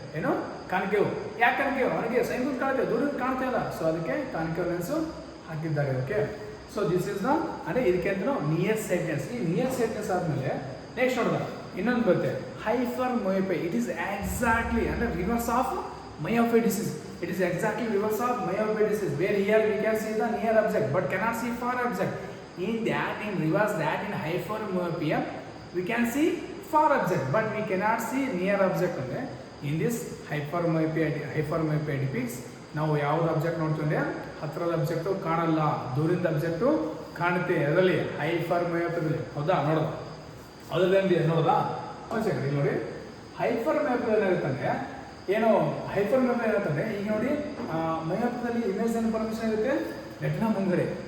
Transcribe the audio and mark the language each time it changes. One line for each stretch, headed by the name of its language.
Kannada: ಏನು ಕಾನ್ಕೇವ್, ಯಾಕೆ ಕಾನ್ಕೇವ್ ಅವನಿಗೆ ಸೈನ್ಸ್ ಕಾಣುತ್ತೆ, ದೂರ ಕಾಣ್ತಾ ಇಲ್ಲ. ಸೊ ಅದಕ್ಕೆ ಕಾನ್ಕೇವ್ ಲೆನ್ಸು ಹಾಕಿದ್ದಾರೆ. Okay, so
English: this is the
Kannada: ಅಂದರೆ ಇದಕ್ಕೆ ಅಂತ ನಿಯರ್ ಸೈಡ್ನೆಸ್. ಈ ನಿಯರ್ ಸೈಡ್ನೆಸ್ ಆದಮೇಲೆ ನೆಕ್ಸ್ಟ್ ನೋಡಿದ ಇನ್ನೊಂದು ಬರುತ್ತೆ hyper myopia.
English: It is exactly ಅಂದರೆ reverse of myopia disease. It is exactly reverse of myopic disease, where here we can see the near object but cannot see far object. In reverse that in hypermyopia we can see far object but we cannot see near object.
Kannada: ಅಂದ್ರೆ
English: in this hypermyopia depicts
Kannada: ನಾವು ಯಾವ್ದು object ನೋಡ್ತೀವಿ ಹತ್ತಿರದ object ಕಾಣಲ್ಲ, ದೂರಿಂದ object ಕಾಣುತ್ತೆ. ಅದರಲ್ಲಿ ಹೈಪರ್ಮಯೋಪಿಯಾದಲ್ಲಿ, ಹೌದಾ, ನೋಡೋದು ಅದರಲ್ಲಿ ನೋಡೋದಾ ಒಂದು ಸೆಕೆಂಡ್ ಇಲ್ಲಿ ನೋಡಿ. ಹೈಪರ್ಮಯೋಪಿಯಾ ಏನಾಗುತ್ತಂದರೆ ಏನು ಹೈಪರ್ಮಯೋಪಿಯಾ ಏನಾಗುತ್ತಂದರೆ ಈಗ ನೋಡಿ ಮಯೋಪಿಯಾದಲ್ಲಿ ಇಮೇಜ್ ಏನು ಪರ್ಮಿಷನ್ ಆಗುತ್ತೆ ರೆಟಿನಾ ಮುಂದ್ಗಡೆ.